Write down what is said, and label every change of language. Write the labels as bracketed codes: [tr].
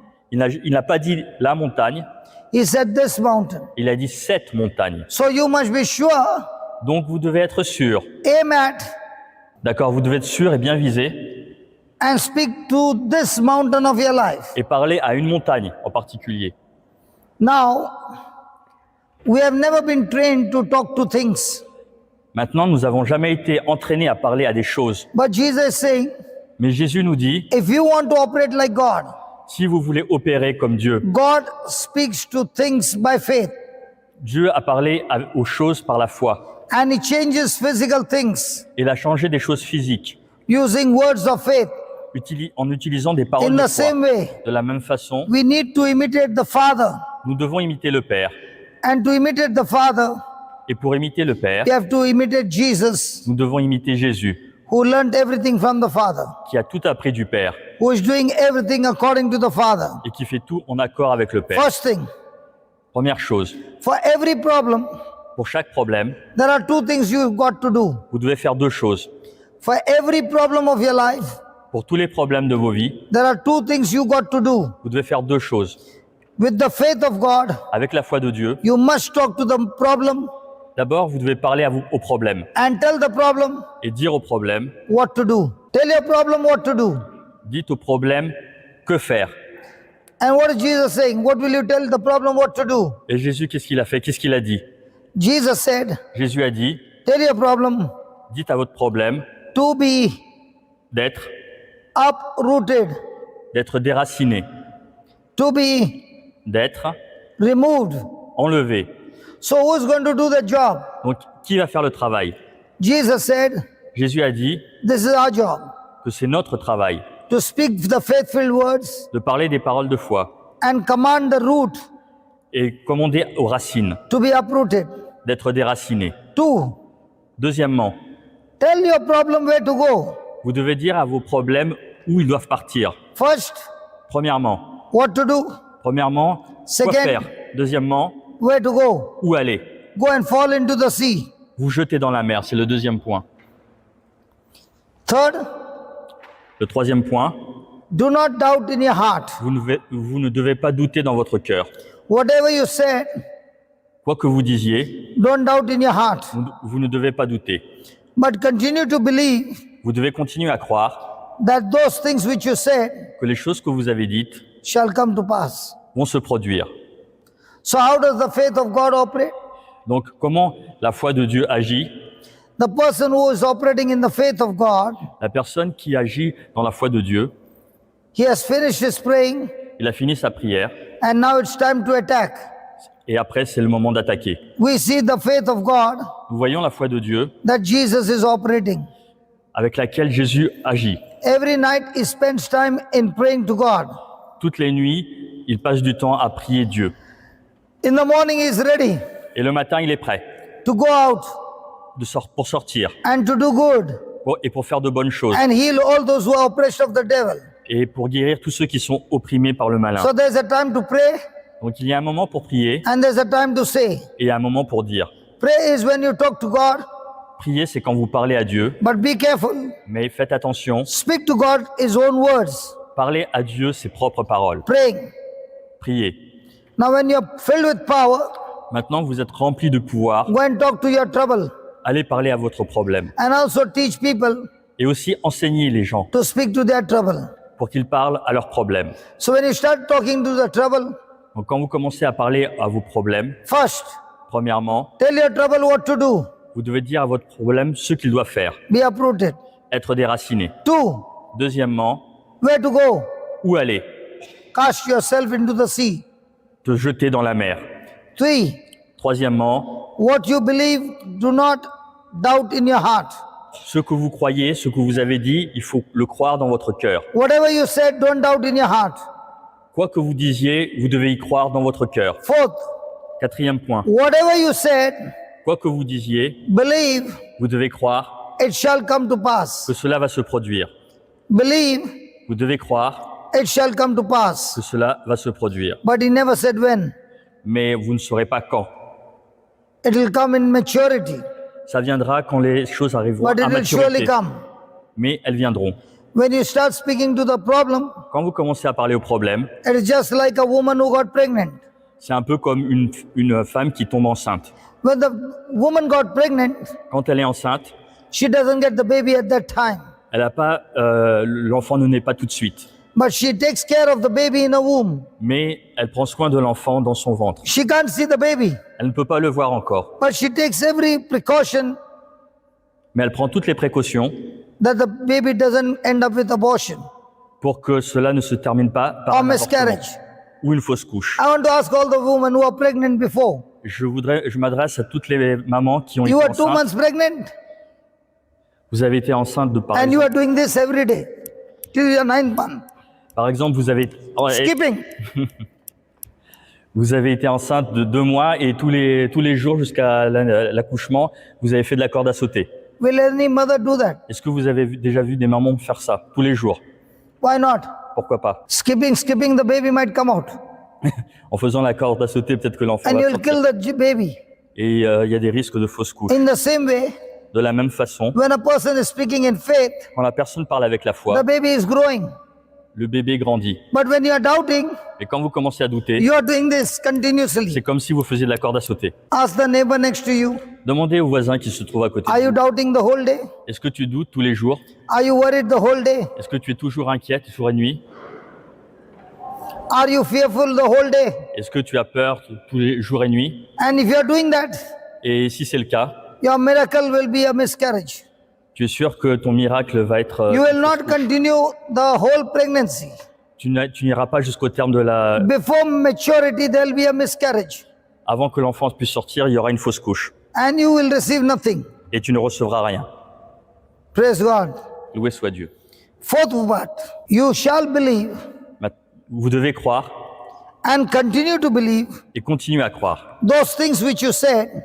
[fr] il n'a pas dit la montagne, [en] He said this mountain. [fr] il a dit cette montagne. [en] So you must be sure, [fr] Donc vous devez être sûr. [en] aim at, [fr] D'accord, vous devez être sûr et bien visé [en] and speak to this mountain of your life. [fr] et parler à une montagne en particulier. [en] Now, we have never been trained to talk to things. [fr] Maintenant, nous n'avons jamais été entraînés à parler à des choses. [en] But Jesus is saying, [fr] Mais Jésus nous dit, [en] if you want to operate like God, [fr] si vous voulez opérer comme Dieu, [en] God speaks to things by faith. [fr] Dieu a parlé aux choses par la foi. [en] and He changes physical things [fr] Il a changé des choses physiques [en] using words of faith. [fr] en utilisant des paroles [en] In [fr] de [en] the same [fr] foi. [en] way, [fr] De la même façon, [en] we need to imitate the Father. [fr] nous devons imiter le Père. [en] And to imitate the Father, [fr] Et pour imiter le Père, [en] we have to imitate Jesus, [fr] nous devons imiter Jésus, [en] who learned everything from the Father, [fr] qui a tout appris du Père [en] who is doing everything according to the Father. [fr] et qui fait tout en accord avec le Père. [en] First thing, [fr] Première chose, [en] for every problem, [fr] pour chaque problème, [en] there are two things you've got to do. [fr] vous devez faire deux choses. [en] For every problem of your life, [fr] Pour tous les problèmes de vos vies, [en] there are two things you got to do. [fr] vous devez faire deux choses. [en] With the faith of God, [fr] Avec la foi de Dieu, [en] you must talk to the problem [fr] d'abord, vous devez parler au problème [en] and tell the problem [fr] et dire au problème, [en] what to do. Tell your problem what to do. [fr] dites au problème que faire. [en] And what is Jesus saying? What will you tell the problem what to do? [fr] Et Jésus, qu'est-ce qu'il a fait? Qu'est-ce qu'il a dit? [en] Jesus said, [fr] Jésus a dit, [en] tell your problem [fr] dites à votre problème [en] to be [fr] d'être [en] uprooted, [fr] déraciné, [en] to be [fr] d'être [en] removed. [fr] enlevé. [en] So who's going to do the job? [fr] Donc, qui va faire le travail? [en] Jesus said, [fr] Jésus a dit [en] this is our job, [fr] que c'est notre travail [en] to speak the faith-filled words [fr] de parler des paroles de foi [en] and command the root [fr] et commander aux racines [en] to be uprooted. [fr] d'être déracinées. [en] Two, [fr] Deuxièmement, [en] tell your problem where to go. [fr] vous devez dire à vos problèmes où ils doivent partir. [en] First, [fr] Premièrement, [en] what to do, [fr] quoi [en] Second. [fr] faire? Deuxièmement, [en] where to go. [fr] où aller? [en] Go and fall into the sea. [fr] Vous jeter dans la mer, c'est le deuxième point. [en] Third, [fr] Le troisième point, [en] do not doubt in your heart. [fr] vous ne devez pas douter dans votre cœur. [en] Whatever you said, [fr] Quoi que vous disiez, [en] don't doubt in your heart, [fr] vous ne devez pas douter. [en] but continue to believe [fr] Vous devez continuer à croire [en] that those things which you said [fr] que les choses que vous avez dites [en] shall come to pass. [fr] vont se produire. [en] So how does the faith of God operate? [fr] Donc, comment la foi de Dieu agit? [en] The person who is operating in the faith of God, [fr] La personne qui agit dans la foi de Dieu, [en] he has finished his praying [fr] il a fini sa prière [en] and now it's time to attack. [fr] et après, c'est le moment d'attaquer. [en] We see the faith of God [fr] Nous voyons la foi de Dieu [en] that Jesus is operating. [fr] avec laquelle Jésus agit. [en] Every night he spends time in praying to God. [fr] Toutes les nuits, il passe du temps à prier Dieu. [en] In the morning he is ready [fr] Et le matin, il est prêt [en] to go out [fr] pour sortir [en] and to do good [fr] et pour faire de bonnes choses [en] and heal all those who are oppressed of the devil. [fr] et pour guérir tous ceux qui sont opprimés par le malin. [en] So there's a time to pray [fr] Donc, il y a un moment pour prier [en] and there's a time to say. [fr] et un moment pour dire. [en] Pray is when you talk to God, [fr] Prier, c'est quand vous parlez à Dieu, [en] but be careful. [fr] mais faites attention. [en] Speak to God his own words. [fr] Parlez à Dieu ses propres paroles. [en] Praying. [fr] Priez. [en] Now when you're filled with power, [fr] Maintenant, vous êtes rempli de pouvoir. [en] go and talk to your trouble [fr] Allez parler à votre problème. [en] and also teach people [fr] Et aussi enseigner les gens [en] to speak to their trouble. [fr] pour qu'ils parlent à leurs problèmes. [en] So when you start talking to the trouble, [fr] Donc, quand vous commencez à parler à vos problèmes, [en] first, [fr] premièrement, [en] tell your trouble what to do. [fr] vous devez dire à votre problème ce qu'il doit faire. [en] Be uprooted. [fr] Être déraciné. [en] Two, [fr] Deuxièmement, [en] where to go. [fr] où aller? [en] Cast yourself into the sea. [fr] Te jeter dans la mer. [en] Three, [fr] Troisièmement, [en] what you believe, do not doubt in your heart. [fr] ce que vous croyez, ce que vous avez dit, il faut le croire dans votre cœur. [en] Whatever you said, don't doubt in your heart. [fr] Quoi que vous disiez, vous devez y croire dans votre cœur. [en] Fourth, [fr] Quatrième point, [en] whatever you said, [fr] quoi que vous disiez, [en] believe [fr] vous devez croire [en] it shall come to pass. [fr] que cela va se produire. [en] Believe [fr] Vous devez croire [en] it shall come to pass. [fr] que cela va se produire. [en] But he never said when. [fr] Mais vous ne saurez pas quand. [en] It will come in maturity, [fr] Ça viendra quand les choses arriveront [en] but [fr] à [en] it will surely [fr] maturité. [en] come. [fr] Mais elles viendront. [en] When you start speaking to the problem, [fr] Quand vous commencez à parler au problème, [en] it is just like a woman who got pregnant. [fr] c'est un peu comme une femme qui tombe enceinte. [en] When the woman got pregnant, [fr] Quand elle est enceinte, [en] she doesn't get the baby at that time, [fr] elle a pas, l'enfant ne naît pas tout de suite. [en] but she takes care of the baby in her womb. [fr] Mais elle prend soin de l'enfant dans son ventre. [en] She can't see the baby, [fr] Elle ne peut pas le voir encore. [en] but she takes every precaution [fr] Mais elle prend toutes les précautions [en] that the baby doesn't end up with abortion [fr] pour que cela ne se termine pas par [en] or [fr] un avortement [en] miscarriage. [fr] ou une fausse couche. [en] I want to ask all the women who are pregnant before, [fr] je m'adresse à toutes les mamans qui ont [en] You [fr] été [en] are 2 [fr] enceintes. [en] months pregnant [fr] Vous avez été enceinte de [en] and you are doing this every day till your 9th month. [fr] par exemple, [en] Skipping. [fr] vous avez été enceinte de 2 mois et tous les jours jusqu'à l'accouchement, vous avez fait de la corde à sauter. [en] Will any mother do that? [fr] Est-ce que vous avez déjà vu des mamans faire ça tous les jours? [en] Why not? [fr] Pourquoi pas? [en] Skipping, the baby might come out. [fr] En faisant la corde à sauter, peut-être que l'enfant [en] And [fr] va [en] you'll [fr] sortir. [en] kill the baby. [fr] Et il y a des risques de fausse couche. [en] In the same way, [fr] De la même façon, [en] when a person is speaking in faith, [fr] quand la personne parle avec la foi, [en] the baby is growing. [fr] le bébé grandit. [en] But when you are doubting, [fr] Et quand vous commencez à douter, [en] you are doing this continuously. [fr] c'est comme si vous faisiez de la corde à sauter. [en] Ask the neighbor next to you, [fr] Demandez au voisin qui se trouve à côté [en] are [fr] de [en] you [fr] vous. [en] doubting the whole day? [fr] Est-ce que tu doutes tous les jours? [en] Are you worried the whole day? [fr] Est-ce que tu es toujours inquiète jour et nuit? [en] Are you fearful the whole day? [fr] Est-ce que tu as peur tous les jours et nuit? [en] And if you are doing that, [fr] Et si c'est le cas, [en] your miracle will be a miscarriage. [fr] tu es sûr que ton miracle va être... [en] You will not continue the whole pregnancy. [fr] tu n'iras pas jusqu'au terme de la... [en] Before maturity, there will be a miscarriage. [fr] Avant que l'enfant puisse sortir, il y aura une fausse couche. [en] And you will receive nothing. [fr] Et tu ne recevras rien. [en] Praise God. [fr] Loué soit Dieu. [en] Fourth part, you shall believe [fr] Vous devez croire [en] and continue to believe [fr] et continuer à croire. [en] those things which you said